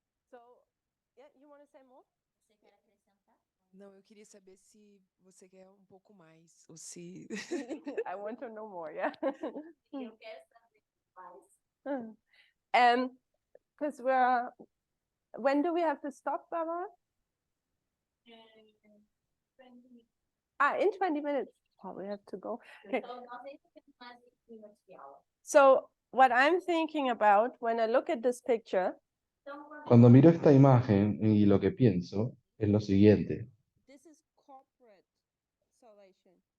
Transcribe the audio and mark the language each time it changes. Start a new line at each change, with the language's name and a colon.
English: So, yeah, you want to say more?
Portuguese: você quer acrescentar? Não, eu queria saber se você quer um pouco mais, ou se
English: I want to know more, yeah.
Portuguese: Eu quero saber mais.
English: Because when do we have to stop, Barbara? In 20 minutes. Oh, we have to go. Okay.
Portuguese: Então, nós ainda temos mais 20 minutos de aula.
English: So what I'm thinking about when I look at this picture,
Portuguese: Então,
Spanish: Cuando miro esta imagen y lo que pienso es lo siguiente.
English: this is corporate salvation.